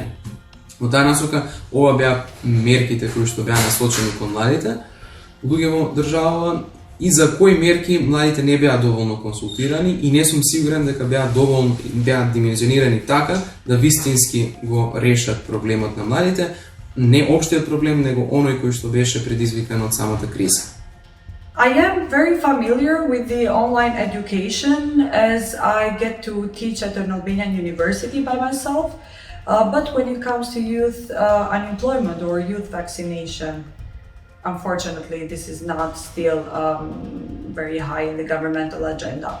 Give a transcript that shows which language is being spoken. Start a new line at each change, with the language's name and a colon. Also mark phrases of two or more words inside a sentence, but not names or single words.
Macedonian: Во таа насока, ова беа мерките кои што беа насочени кон младите луѓе во државава, и за кои мерки младите не беа доволно консултирани и не сум сигурен дека беа димензионирани така да вистински го решат проблемот на младите, не општиот проблем, него оној кој што беше предизвикан од самата криза.
English: I am very familiar with the online education as I get to teach at an Albanian university by myself. But when it comes to youth unemployment or youth vaccination, unfortunately, this is not still very high in the governmental agenda.